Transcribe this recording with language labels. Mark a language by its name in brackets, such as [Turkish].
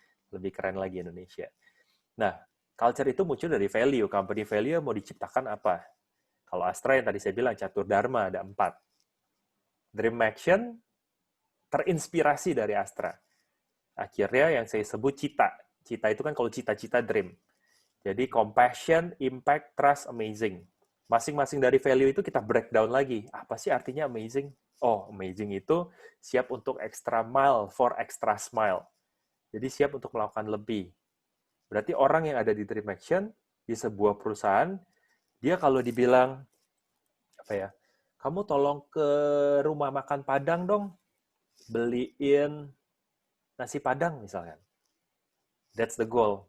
[Indonesian] Lebih keren lagi Indonesia. Nah, culture itu muncul dari value. Company value mau diciptakan apa? Kalau Astra yang tadi saya bilang, catur dharma, ada 4. Dream Action terinspirasi dari Astra. Akhirnya yang saya sebut cita. Cita itu kan kalau cita-cita dream. Jadi compassion, impact, trust, amazing. Masing-masing dari value itu kita breakdown lagi. Apa sih artinya amazing? Oh, amazing itu siap untuk [English] extra mile for extra smile. [Indonesian] Jadi siap untuk melakukan lebih. Berarti orang yang ada di Dream Action, di sebuah perusahaan, dia kalau dibilang, apa ya, kamu tolong ke rumah makan Padang dong, beliin nasi Padang misalkan. [English] That's the goal.